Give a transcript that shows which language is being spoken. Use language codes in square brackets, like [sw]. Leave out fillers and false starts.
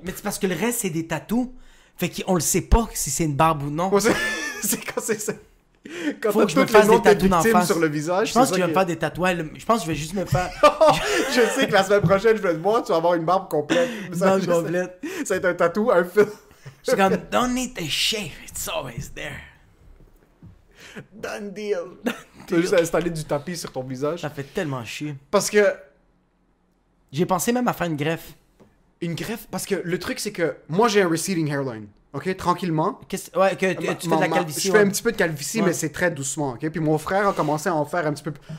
[fr] Mais c'est parce que le reste, c'est des tatous. Fait qu'on le sait pas si c'est une barbe ou non. Ouais, c'est quand c'est ça. Quand faut que je me fasse des tatous en face. Sur le visage, je pense que je vais me faire des tatouages. Je pense que je vais juste me faire... je sais que la semaine prochaine, je vais te voir, tu vas avoir une barbe complète. Barbe complète. Ça va être un tatou, un fil. C'est comme, [en] don't need to shave, it's always there. Done deal. [fr] Tu as juste installé du tapis sur ton visage. Ça fait tellement chier. Parce que... J'ai pensé même à faire une greffe. Une greffe? Parce que le truc, c'est que moi, j'ai un receding hairline. OK? Tranquillement. Ouais, que tu fais de la calvitie. Je fais un petit peu de calvitie, mais c'est très doucement. OK? Puis mon frère a commencé à en faire un petit peu...